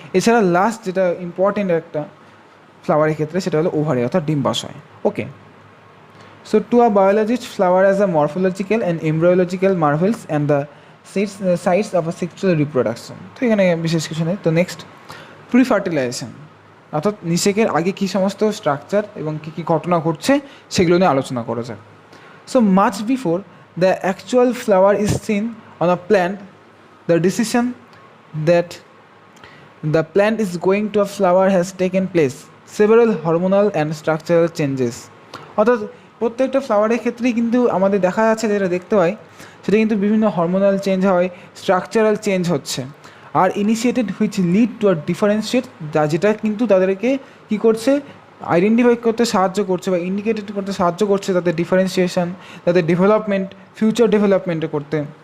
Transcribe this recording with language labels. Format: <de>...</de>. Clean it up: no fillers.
<bn>এছাড়া লাস্ট যেটা ইম্পর্টেন্ট একটা ফ্লাওয়ারের ক্ষেত্রে, সেটা হলো ওভারি, অর্থাৎ ডিম্বাশয়।</bn> <en>Okay, so to a biologist, flower as a morphological and embryological marvels and the sites of a sexual reproduction.</en> <bn>তো এখানে বিশেষ কিছু নেই। তো নেক্সট, প্রি ফার্টিলাইজেশন, অর্থাৎ নিষেকের আগে কী সমস্ত স্ট্রাকচার এবং কী কী ঘটনা ঘটছে সেগুলো নিয়ে আলোচনা করা যাক।</bn> <en>So much before the actual flower is seen on a plant, the decision that the plant is going to a flower has taken place, several hormonal and structural changes.</en> <bn>অর্থাৎ প্রত্যেকটা ফ্লাওয়ারের ক্ষেত্রেই কিন্তু আমাদের দেখা যাচ্ছে, যেটা দেখতে হয় সেটা কিন্তু বিভিন্ন হরমোনাল চেঞ্জ হয়, স্ট্রাকচারাল চেঞ্জ হচ্ছে, আর</bn> <en>initiated which lead to a differentiate,</en> <bn>যেটা কিন্তু তাদেরকে কী করছে? আইডেন্টিফাই করতে সাহায্য করছে বা ইন্ডিকেটেড করতে সাহায্য করছে, তাদের ডিফারেন্সিয়েশন, তাদের ডেভেলপমেন্ট, ফিউচার ডেভেলপমেন্টে করতে।</bn>